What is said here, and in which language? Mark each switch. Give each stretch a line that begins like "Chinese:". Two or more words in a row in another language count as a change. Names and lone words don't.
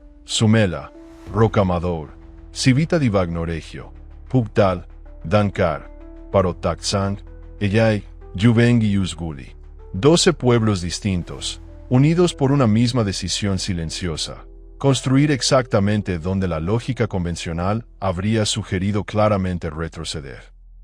Spanish: Sumela, Rocamadour, Civita di Vagnoregio, Pugtal, Dankar, Parotaksang, Eyay, Juvengui y Uzguli. 12 pueblos distintos, unidos por una misma decisión silenciosa, construir exactamente donde la lógica convencional habría sugerido claramente retroceder.